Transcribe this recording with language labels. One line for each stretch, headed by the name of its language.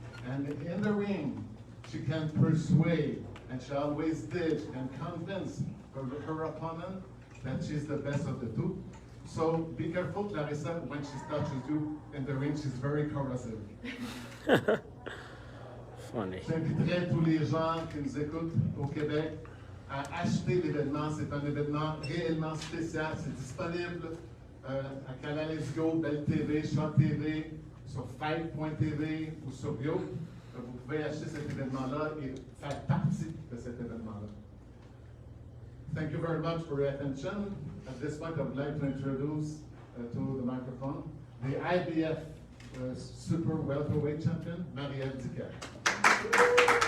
English: And in the ring, she can persuade, and she always did, and convince her opponent that she's the best of the two. So be careful, Claressa, when she touches you in the ring, she's very corrosive. Funny.
French: J'inviterai tous les gens qui nous écoutent au Québec à acheter l'événement. C'est un événement réellement spécial. C'est disponible à Canal Go, Belle TV, Shot TV, sur Fight.tv ou sur Bio. Vous pouvez acheter cet événement-là et faire partie de cet événement-là.
English: Thank you very much for your attention. At this point, I would like to introduce to the microphone the IBF Super Welterweight Champion, Marie-Eve Dicaire.